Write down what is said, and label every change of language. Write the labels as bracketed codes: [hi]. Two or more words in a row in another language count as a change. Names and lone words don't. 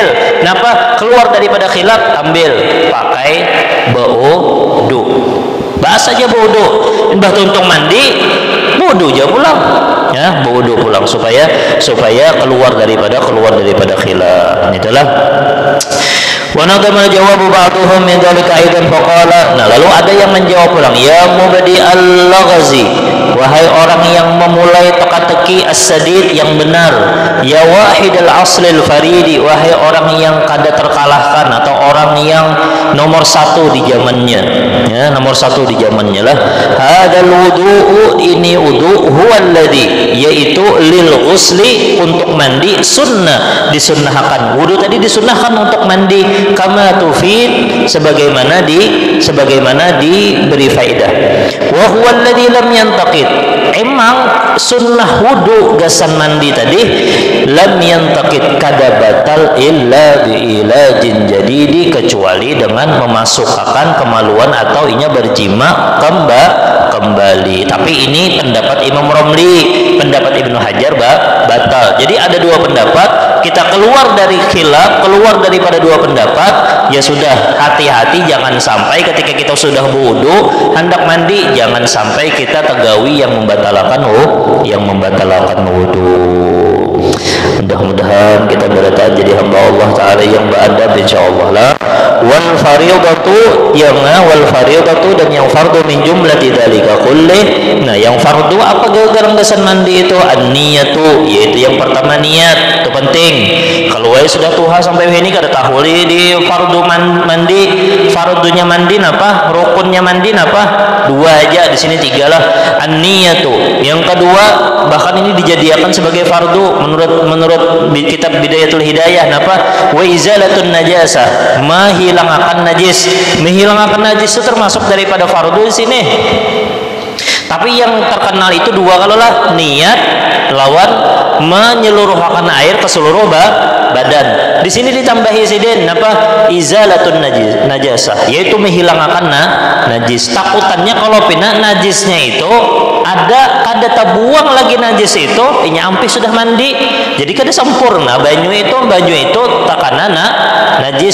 [id] Kenapa? Keluar daripada khilaf, ambil, pakai wudu. Bahas saja wudu. Mbah untuk mandi, wudu aja pulang. Ya, wudu pulang supaya keluar daripada khilaf. Itulah. [ar] ونظم جواب بعضهم من ذلك أيضا فقال. [id] Nah, lalu ada yang menjawab pulang, [ar] يا مبدي اللغز, [id] wahai orang yang memulai teka-teki as-sadid yang benar, [ar] يا واحد العصر الفريد, [id] wahai orang yang kada terkalahkan atau orang yang nomor satu di zamannya, ya, nomor satu di zamannya lah. [ar] هذا الوضوء, [id] ini wudu, [ar] هو الذي, [id] yaitu [ar] للغسل, [id] untuk mandi, sunnah, disunnahkan. Wudu tadi disunnahkan untuk mandi, [ar] كما تفيد, [id] sebagaimana diberi faidah. [ar] وهو الذي لم ينتقض, [id] emang sunnah wudu gasan mandi tadi [ar] لم ينتقض, [id] kada batal [ar] إلا بإيلاج جديد, [id] kecuali dengan memasukkan kemaluan atau inya berjima kembali. Tapi ini pendapat Imam Romli, pendapat Ibnu Hajar batal. Jadi ada dua pendapat, kita keluar dari khilaf, keluar daripada dua pendapat, ya sudah, hati-hati jangan sampai ketika kita sudah wudu hendak mandi, jangan sampai kita tegawi yang membatalkan wudu. Mudah-mudahan kita berada jadi hamba Allah Ta'ala yang beradab, insyaallah lah. [ar] والفرض, [id] dan yang fardu [ar] من جملة ذلك كل. [id] Nah, yang fardu apa gara-gara gasan mandi itu? An-niyatu, yaitu yang pertama niat, itu penting. [bjn] Kalau sudah tuha sampai ini kada tahu di fardu mandi, fardunya mandi napa, rukunnya mandi napa, dua aja, di sini tiga lah. [id] An-niyatu, yang kedua bahkan ini dijadikan sebagai fardu menurut kitab Bidayatul Hidayah napa, [ar] وإزالة النجاسة, [id] menghilangkan najis. Menghilangkan najis itu termasuk daripada fardu di sini. Tapi yang terkenal itu dua, kalau lah niat lawan menyeluruhkan air ke seluruh badan. Di sini ditambahi sidin apa, [ar] إزالة النجاسة, [id] yaitu menghilangkan najis. [bjn] Takutannya kalau pina najisnya itu ada kada tabuang lagi najis itu, ini ampi sudah mandi, jadi kada sempurna banyu itu takana najis.